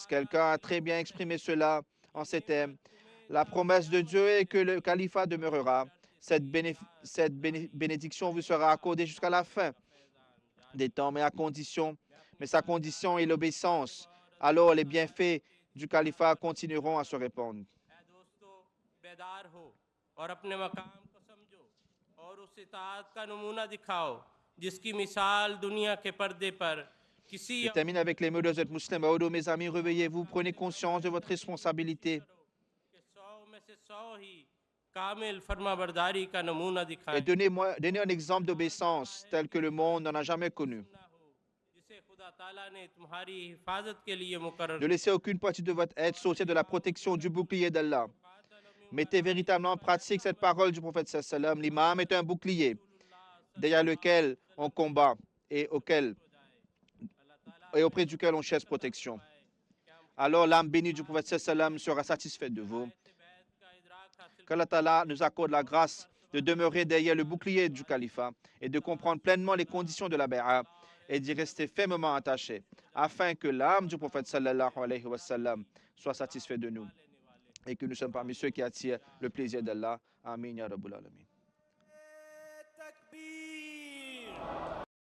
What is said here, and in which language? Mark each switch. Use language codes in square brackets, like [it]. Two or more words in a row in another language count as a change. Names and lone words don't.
[fr] Quelqu'un a très bien exprimé cela en ces termes. La promesse de Dieu est que le califat demeurera. Cette bénédiction vous sera accordée jusqu'à la fin des temps, mais sa condition est l'obéissance. Alors les bienfaits du califat continueront à se répandre. [ur] اور اپنے مقام کو سمجھو اور اس اطاعت کا نمونہ دکھاؤ جس کی مثال دنیا کے پردے پر کسی [fr] Je termine avec les mots de cette musulman. Maodo, mes amis, réveillez-vous, prenez conscience de votre responsabilité [ur] کے 100 میں سے 100 ہی کامل فرمانبرداری کا نمونہ [fr] et [ur] دکھائیں [fr] donnez un exemple d'obéissance tel que le monde n'en a jamais connu. [ur] جسے خدا تعالیٰ نے تمہاری حفاظت کے لیے مقرر [fr] Ne laissez aucune partie de votre aide sortir de la protection du bouclier d'Allah. Mettez véritablement en pratique cette parole du prophète sallam. L'imam est un bouclier derrière lequel on combat et auprès duquel on cherche protection. Alors l'âme bénie du prophète sallam sera satisfaite de vous. Qu' [ar] الله تعالى [fr] nous accorde la grâce de demeurer derrière le bouclier du califat et de comprendre pleinement les conditions de la bay'a et d'y rester fermement attaché afin que l'âme du prophète [ar] صلى الله عليه وسلم [fr] soit satisfaite de nous et que nous sommes parmi ceux qui attirent le plaisir d'Allah. [ar] آمين يا رب العالمين. Takbir.